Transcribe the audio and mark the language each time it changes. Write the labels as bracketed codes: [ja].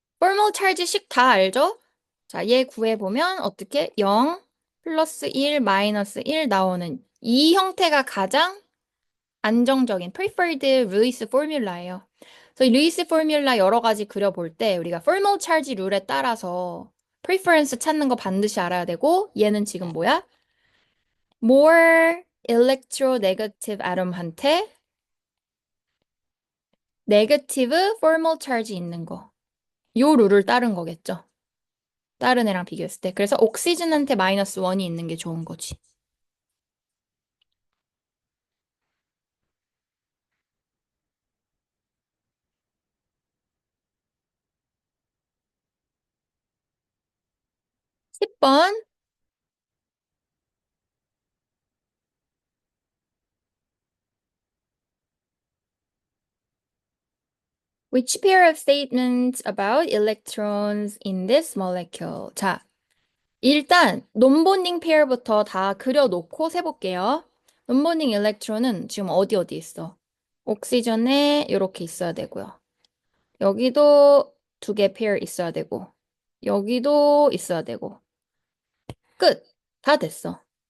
[ko] formal charge식 다 알죠? 자, 얘 구해보면 어떻게 0 플러스 1 마이너스 1 나오는 이 형태가 가장 안정적인 preferred release formula예요. 그래서 이 release formula 여러 가지 그려볼 때 우리가 formal charge 룰에 따라서 preference 찾는 거 반드시 알아야 되고 얘는 지금 뭐야? more electronegative atom한테 negative formal charge 있는 거. 요 룰을 따른 거겠죠. 다른 애랑 비교했을 때. 그래서 옥시즌한테 마이너스 1이 있는 게 좋은 거지. 10번. [en] Which pair of statements about electrons in this molecule? [ko] 자, 일단 논본딩 페어부터 다 그려놓고 세볼게요. 논본딩 일렉트론은 지금 어디 있어? 옥시전에 이렇게 있어야 되고요. 여기도 2개 페어 있어야 되고 여기도 있어야 되고 끝! 다 됐어.